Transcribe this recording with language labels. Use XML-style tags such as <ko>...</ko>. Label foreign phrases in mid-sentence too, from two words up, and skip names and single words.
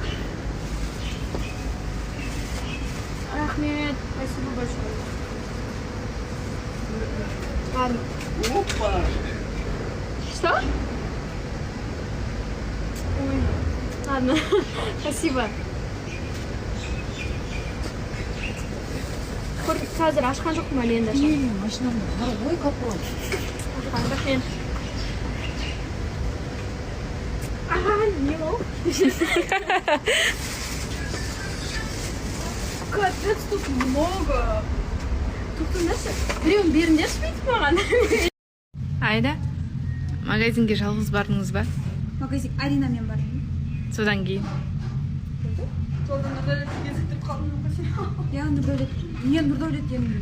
<ru>Ахмед, спасибо большое. Ладно. Опа! Что? Ой. Ладно, спасибо.</ru> <kk>қазір ашқан жоқпын әлі енді. Машинамда қара ғой капот. Рахмет. Не ол?</kk> <ru>Капец, тут много.</ru> <kk>Тоқтаңдаршы. Біреуін беріңдерші бүйтіп маған. Айда, магазинге жалғыз бардыңыз ба? Магазин Аринамен бардым. Содан кейін. Содан Нұрдәулет кезіктіріп қалдым. Я Нұрдәулет. Мен Нұрдәулет едім.</kk>